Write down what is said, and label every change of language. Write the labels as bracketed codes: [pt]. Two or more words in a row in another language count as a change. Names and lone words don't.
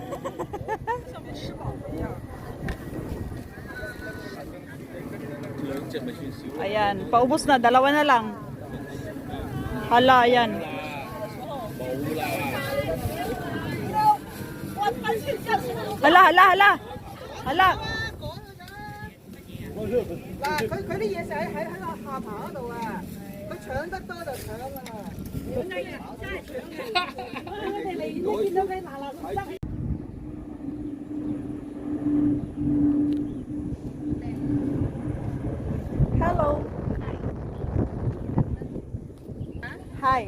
[tl] Ayan, paubos na, dalawa na lang. Hala, ayan. Hala. Hala. [yue] 嗱，佢啲嘢食喺個下巴嗰度啊，佢搶得多就搶啊嘛。 [en] Hello. Hi.